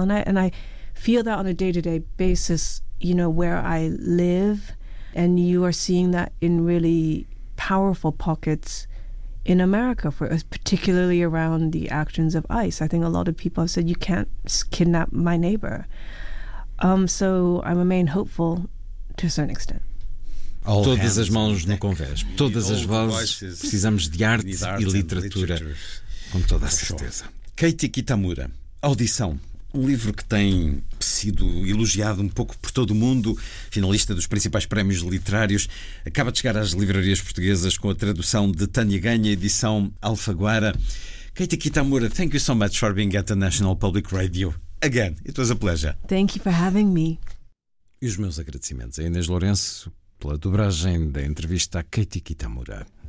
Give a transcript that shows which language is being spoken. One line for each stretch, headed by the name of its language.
English: And I feel that on a day-to-day basis, you know, where I live, and you are seeing that in really powerful pockets in America, for particularly around the actions of ICE. I think a lot of people have said, you can't kidnap my neighbor. So I remain hopeful to a certain extent.
Portuguese: All todas as mãos no convés, todas as vozes, precisamos de arte e literatura, com toda a certeza. Keiti Kitamura, Audição, um livro que tem sido elogiado um pouco por todo o mundo, finalista dos principais prémios literários, acaba de chegar às livrarias portuguesas com a tradução de Tânia Ganha, edição Alfaguara.
English: Keiti Kitamura, thank you so much for being at the National Public Radio. Again, it was a pleasure. Thank you for having me.
Portuguese: E os meus agradecimentos a Inês Lourenço pela dobragem da entrevista a Keiti Kitamura.